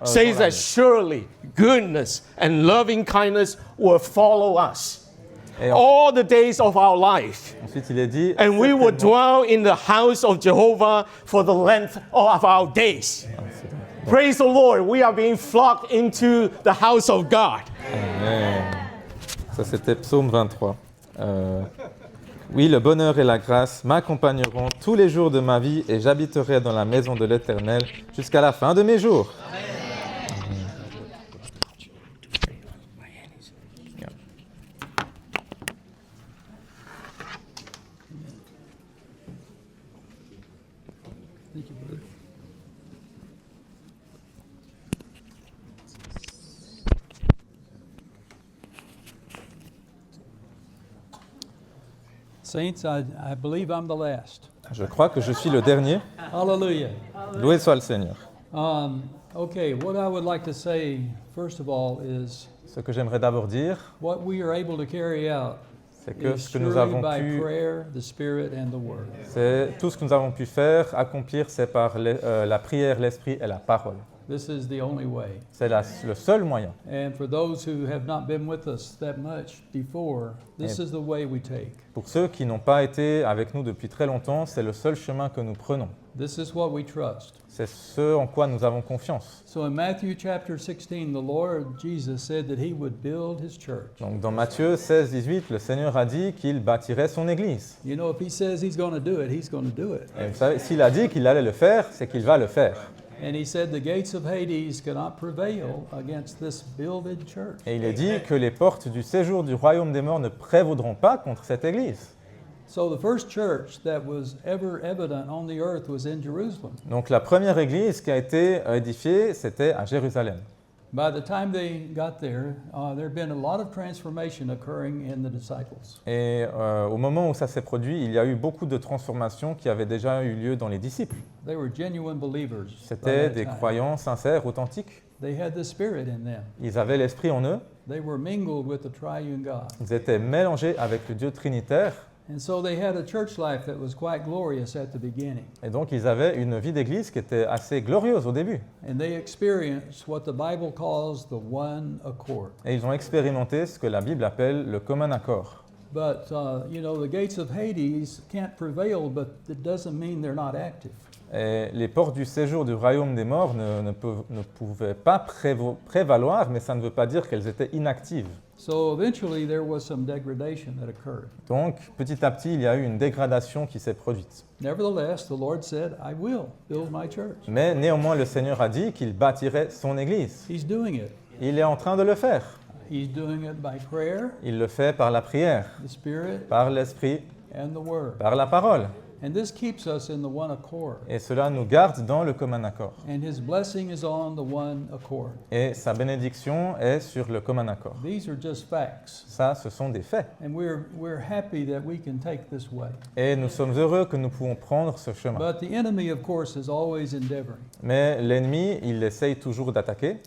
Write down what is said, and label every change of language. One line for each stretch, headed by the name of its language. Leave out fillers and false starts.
English: Says that surely goodness and loving kindness will follow us
French: Et
English: all the days of our life.
French: ensuite, il est dit,
English: And we will
French: certainement-
English: dwell in the house of Jehovah for the length of our days. Praise the Lord. We are being flocked into the house of God.
French: Amen. Ça, c'était Psaume 23. Oui, le bonheur et la grâce m'accompagneront tous les jours de ma vie et j'habiterai dans la maison de l'Éternel jusqu'à la fin de mes jours.
English: Saints, I believe I'm the last.
French: Je crois que je suis le dernier.
English: Hallelujah.
French: Loué soit le Seigneur.
English: Okay, what I would like to say, first of all, is
French: Ce que j'aimerais d'abord dire,
English: what we are able to carry out
French: c'est que
English: is
French: ce que nous
English: surely
French: avons
English: by
French: pu,
English: prayer, the Spirit, and the Word.
French: c'est tout ce que nous avons pu faire, accomplir, c'est par la prière, l'esprit et la parole.
English: This is the only way.
French: C'est le seul moyen.
English: And for those who have not been with us that much before, this
French: Et-
English: is the way we take.
French: Pour ceux qui n'ont pas été avec nous depuis très longtemps, c'est le seul chemin que nous prenons.
English: This is what we trust.
French: C'est ce en quoi nous avons confiance.
English: So in Matthew chapter 16, the Lord Jesus said that he would build his church.
French: Donc dans Matthieu 16, 18, le Seigneur a dit qu'il bâtirait son église.
English: You know, if he says he's going to do it, he's going to do it.
French: Et vous savez, s'il a dit qu'il allait le faire, c'est qu'il va le faire.
English: And he said the gates of Hades cannot prevail against this builded church.
French: Et il est dit que les portes du séjour du royaume des morts ne prévaudront pas contre cette église.
English: So the first church that was ever evident on the earth was in Jerusalem.
French: Donc la première église qui a été édifiée, c'était à Jérusalem.
English: By the time they got there, there had been a lot of transformation occurring in the disciples.
French: Et au moment où ça s'est produit, il y a eu beaucoup de transformations qui avaient déjà eu lieu dans les disciples.
English: They were genuine believers. by
French: C'était
English: that
French: des
English: time.
French: croyants sincères, authentiques.
English: They had the Spirit in them.
French: Ils avaient l'esprit en eux.
English: They were mingled with the triune God.
French: Ils étaient mélangés avec le Dieu trinitaire.
English: And so they had a church life that was quite glorious at the beginning.
French: Et donc ils avaient une vie d'église qui était assez glorieuse au début.
English: And they experienced what the Bible calls the one accord.
French: Et ils ont expérimenté ce que la Bible appelle le commun accord.
English: But, you know, the gates of Hades can't prevail, but it doesn't mean they're not active.
French: Et les portes du séjour du royaume des morts ne pouvaient pas prévaloir, mais ça ne veut pas dire qu'elles étaient inactives.
English: So eventually there was some degradation that occurred.
French: Donc petit à petit, il y a eu une dégradation qui s'est produite.
English: Nevertheless, the Lord said, I will build my church.
French: Mais néanmoins, le Seigneur a dit qu'il bâtirait son église.
English: He's doing it.
French: Il est en train de le faire.
English: He's doing it by prayer,
French: Il le fait par la prière,
English: the Spirit,
French: par l'Esprit,
English: and the Word.
French: par la parole.
English: And this keeps us in the one accord.
French: Et cela nous garde dans le commun accord.
English: And His blessing is on the one accord.
French: Et sa bénédiction est sur le commun accord.
English: These are just facts.
French: Ça, ce sont des faits.
English: And we're happy that we can take this way.
French: Et nous sommes heureux que nous pouvons prendre ce chemin.
English: But the enemy, of course, is always endeavoring.
French: Mais l'ennemi, il essaye toujours d'attaquer.